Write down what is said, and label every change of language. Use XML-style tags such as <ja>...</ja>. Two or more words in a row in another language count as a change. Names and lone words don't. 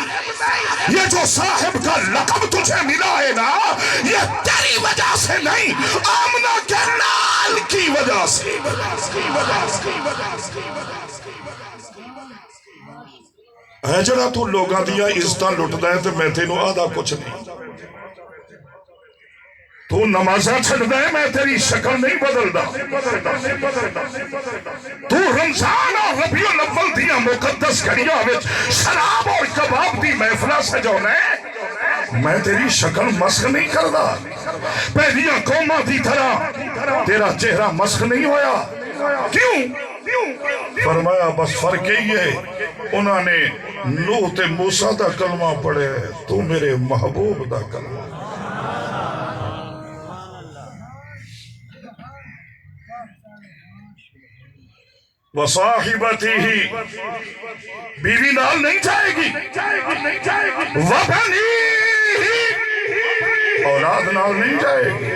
<ur>یہ جو صاحب کا لقب تجھے ملا ہے نا، یہ تیری وجہ سے نہیں، آمنہ کے لال کی وجہ سے.</ur> <pa>ہے جڑا تو لوگاں دیا عزتاں لٹدا ہے تے میں تینوں آدھا کچھ نہیں. تو نمازاں چھڑدا ہے، میں تیری شکل نہیں بدلدا. تو رمضان اور ربیع الاول دیا مقدس گھڑیاں وچ شراب اور کباب دی محفلاں سجاونا ہے، میں تیری شکل مسخ نہیں کردا. پہلیاں قوماں دی طرح تیرا چہرہ مسخ نہیں ہویا. کیوں؟ فرمایا بس فرق یہی ہے، انہوں نے نوح تے موسیٰ دا کلمہ پڑھے، تو میرے محبوب دا کلمہ. وصاحبتہ، بیوی نال نہیں جائے گی، وبنی، اولاد نال نہیں جائے گی.</pa>